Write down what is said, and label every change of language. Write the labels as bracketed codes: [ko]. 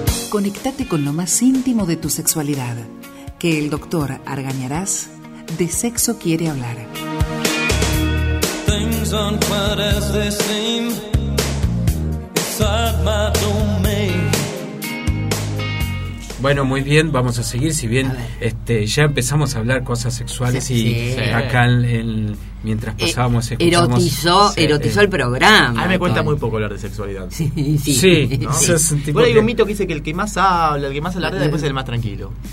[es] Conectate con lo más íntimo de tu sexualidad, que el doctor Argañarás de sexo quiere hablar. [en] Things aren't quite as they seem inside my domain. [es] Bueno, muy bien, vamos a seguir. Si bien ya empezamos a hablar cosas sexuales, sí, y sí, acá en mientras pasábamos, erotizó el programa. A mí me cuesta muy poco hablar de sexualidad. Sí, sí. Sí, ¿no? Sí. Bueno, hay un mito que dice que el que más habla, el que más alarde, después es el más tranquilo.